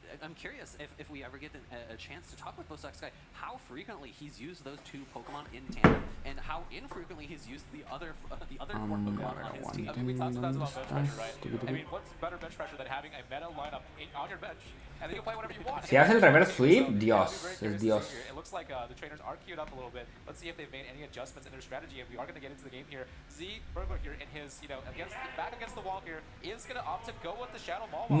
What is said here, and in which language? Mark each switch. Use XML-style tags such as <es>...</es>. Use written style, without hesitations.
<en>I'm curious if we ever get a chance to talk with Bosox Guy, how frequently he's used those 2 Pokemon in tandem, and how infrequently he's used the other 4 Pokemon on his team. I mean, we talked about bench pressure, right? I mean, what's better bench pressure than having a meta lineup on your bench, and then you play whatever you want?</en> <es>Si hace el reverse sweep, Dios, es Dios.</es> <en>It looks like the trainers are queued up a little bit. Let's see if they've made any adjustments in their strategy, and we are going to get into the game here. ZBurglar here in his, back against the wall here, is going to opt to go with the Shadow Mawile.</en>